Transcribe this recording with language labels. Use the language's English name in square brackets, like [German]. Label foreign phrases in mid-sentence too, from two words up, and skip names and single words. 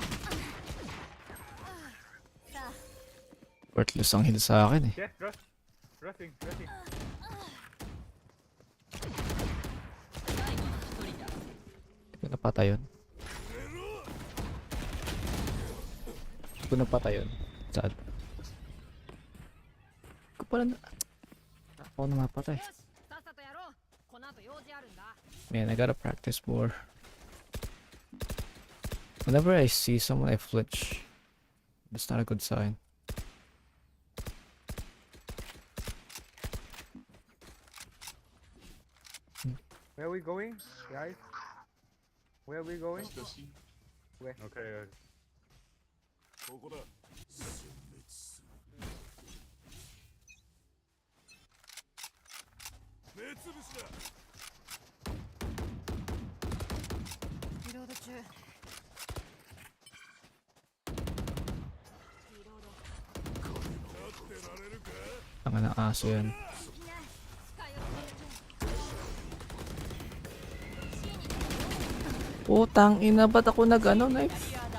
[Filipino] Worthless ang heal sa akin eh. [English] Yes, bro. Rushing, rushing. [Japanese] 最後の一人だ [Filipino] Hindi ko napatay yun. Hindi ko napatay yun. Sad. Hindi ko pala na... Ako na mapatay. [Japanese] よしさっさとやろうこの後用事あるんだ [English] Man, I gotta practice more. Whenever I see someone, I flinch. That's not a good sign. Where are we going, guys? Where are we going? Okay, [Japanese] ここだ 目つぶしだリロード中 [Filipino] Ang ng aso yan. Putang ina, ba't ako nag-ano, knife?